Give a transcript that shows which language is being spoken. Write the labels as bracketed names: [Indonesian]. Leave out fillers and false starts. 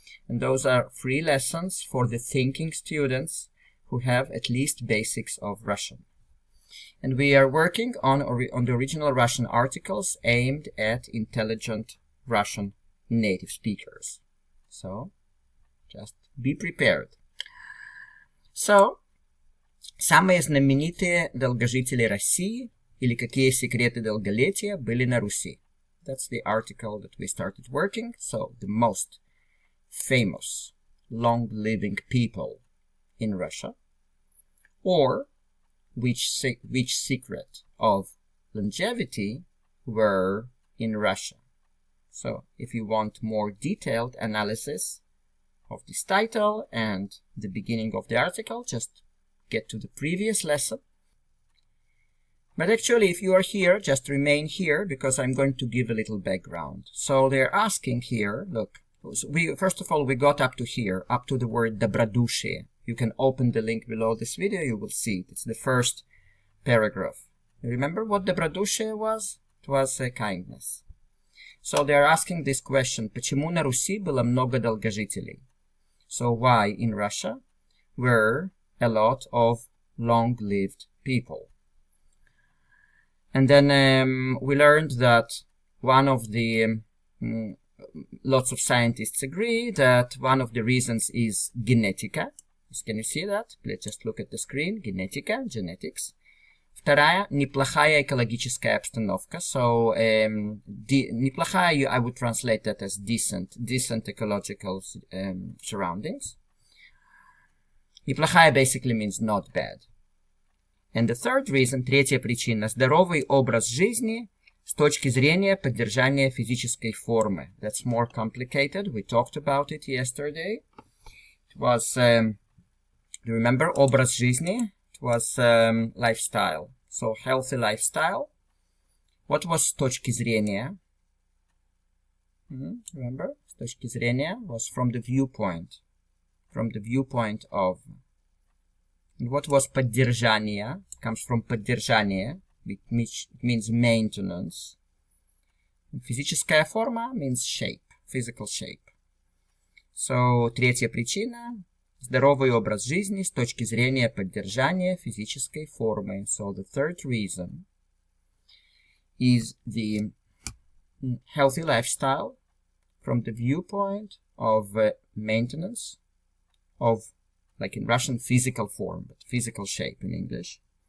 [English] And those are free lessons for the thinking students who have at least basics of Russian. And we are working on the original Russian articles aimed at intelligent Russian native speakers. So, just be prepared. [Russian] So, самые знаменитые долгожители России или какие секреты долголетия были на Руси. [English] That's the article that we started working. So, the most famous long-living people in Russia, or which secret of longevity were in Russia. So if you want more detailed analysis of this title and the beginning of the article, just get to the previous lesson. But actually, if you are here, just remain here because I'm going to give a little background. So they're asking here, look, first of all, we got up to here, up to the word добродушие. You can open the link below this video, you will see it. It's the first paragraph. You remember what добродушие was? It was kindness. So they're asking this question, [Russian] почему на Руси было много долгожителей? [English] So why in Russia were a lot of long-lived people? And then we learned that one of the lots of scientists agree that one of the reasons is genetica. Can you see that? Let's just look at the screen. Genetica, genetics. [Russian] Вторая, неплохая экологическая обстановка. [English] So, неплохая, I would translate that as decent ecological surroundings. Неплохая basically means not bad. And the third reason, [Russian] третья причина, здоровый образ жизни с точки зрения поддержания физической формы. [English] That's more complicated. We talked about it yesterday. It was, you remember, [Russian] образ жизни? [English] It was lifestyle. So, healthy lifestyle. What was с точки зрения? Remember? [Russian] С точки зрения [English] was from the viewpoint. From the viewpoint of. And what was поддержание? Comes from поддержание, which means maintenance. And физическая форма means shape, physical shape. [Russian] So, третья причина. Здоровый образ жизни с точки зрения поддержания физической формы. [English] So the third reason is the healthy lifestyle from the viewpoint of maintenance of, like in Russian, physical form, but physical shape in English.